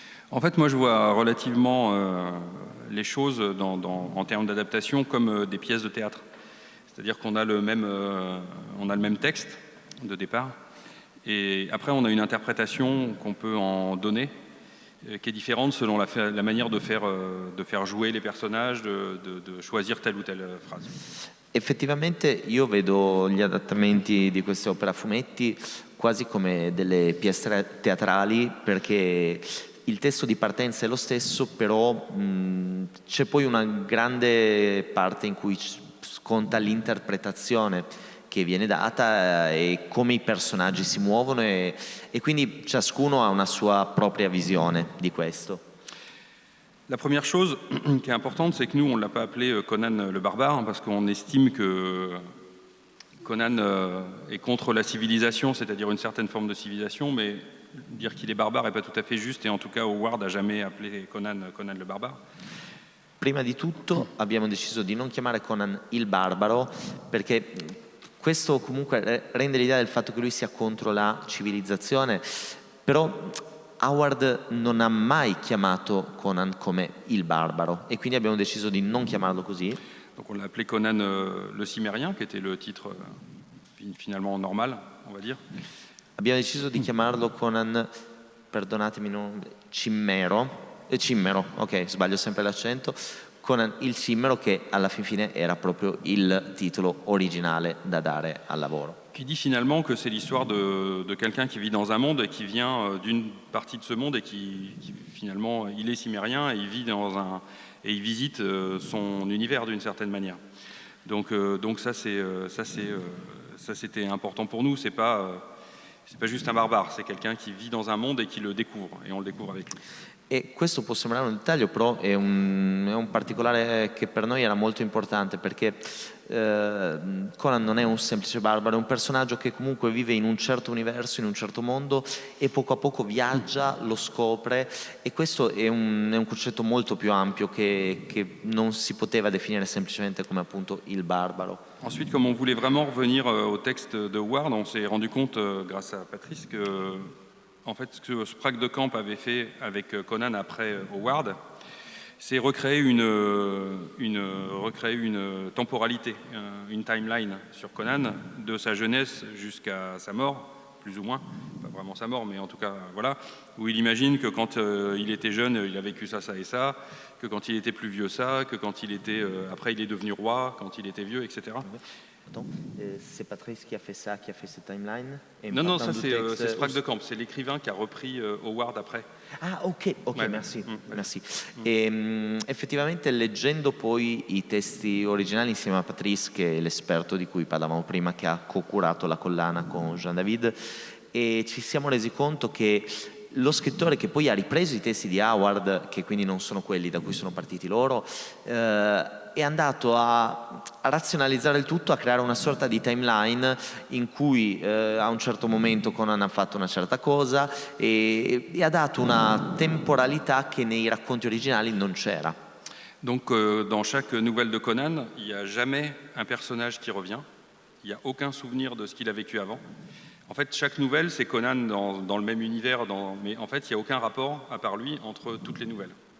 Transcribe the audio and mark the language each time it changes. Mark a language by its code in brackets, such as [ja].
[fr] En fait, moi, je vois relativement les choses en termes d'adaptation comme des pièces de théâtre. C'est-à-dire qu'on a le même texte de départ, et après, on a une interprétation qu'on peut en donner, qui est différente selon la manière de faire jouer les personnages, de choisir telle ou telle phrase. [it] Effettivamente io vedo gli adattamenti di queste opere a fumetti quasi come delle pièce teatrali, perché il testo di partenza è lo stesso, però c'è poi una grande parte in cui conta l'interpretazione che viene data e come i personaggi si muovono e quindi ciascuno ha una sua propria visione di questo. [fr] La première chose qui est importante, c'est que nous, on ne l'a pas appelé Conan le barbare, parce qu'on estime que Conan est contre la civilisation, c'est-à-dire une certaine forme de civilisation, mais dire qu'il est barbare n'est pas tout à fait juste, et en tout cas, Howard n'a jamais appelé Conan le barbare. [it] Prima di tutto abbiamo deciso di non chiamare Conan il barbaro, perché questo comunque rende l'idea del fatto che lui sia contro la civilizzazione, però Howard non ha mai chiamato Conan come il barbaro e quindi abbiamo deciso di non chiamarlo così. [fr] Donc on l'a appelé Conan le Cimérien, qui était le titre finalement normal, on va dire. [it] Abbiamo deciso di chiamarlo Conan, perdonatemi, Cimmero, ok, sbaglio sempre l'accento, Conan il Cimmero, che alla fine era proprio il titolo originale da dare al lavoro. [fr] Qui dit finalement que c'est l'histoire de quelqu'un qui vit dans un monde et qui vient d'une partie de ce monde et qui finalement, il est cimérien et il vit et il visite son univers d'une certaine manière. Donc ça c'était important pour nous. C'est pas juste un barbare, c'est quelqu'un qui vit dans un monde et qui le découvre, et on le découvre avec lui. [it] E questo può sembrare un dettaglio, però è un particolare che per noi era molto importante, perché Conan non è un semplice barbaro, è un personaggio che comunque vive in un certo universo, in un certo mondo, e poco a poco viaggia, lo scopre, e questo è un concetto molto più ampio che non si poteva definire semplicemente come appunto il barbaro. [fr] Ensuite, comme on voulait vraiment revenir au texte de Howard, on s'est rendu compte, grâce à Patrice, que en fait, ce que Sprague de Camp avait fait avec Conan après Howard, c'est recréer une temporalité, une timeline sur Conan, de sa jeunesse jusqu'à sa mort, plus ou moins, pas vraiment sa mort, mais en tout cas, voilà, où il imagine que quand il était jeune, il a vécu ça, ça et ça, que quand il était plus vieux ça, que quand il était, après il est devenu roi, quand il était vieux, etc. Attends, c'est Patrice qui a fait ça, qui a fait cette timeline? Non, ça c'est Sprague de Camp, c'est l'écrivain qui a repris Howard après. Ah, ok, Ouais. merci. [it] Effettivamente, leggendo poi i testi originali insieme a Patrice, che è l'esperto di cui parlavamo prima, che ha co-curato la collana con Jean David, e ci siamo resi conto che lo scrittore che poi ha ripreso i testi di Howard, che quindi non sono quelli da cui sono partiti loro, è andato a razionalizzare il tutto, a creare una sorta di timeline in cui a un certo momento Conan ha fatto una certa cosa e ha dato una temporalità che nei racconti originali non c'era. [fr] Donc dans chaque nouvelle de Conan, il n'y a jamais un personnage qui revient, il n'y a aucun souvenir de ce qu'il a vécu avant. En fait, chaque nouvelle, c'est Conan dans le même univers, mais en fait, il n'y a aucun rapport, à part lui, entre toutes les nouvelles.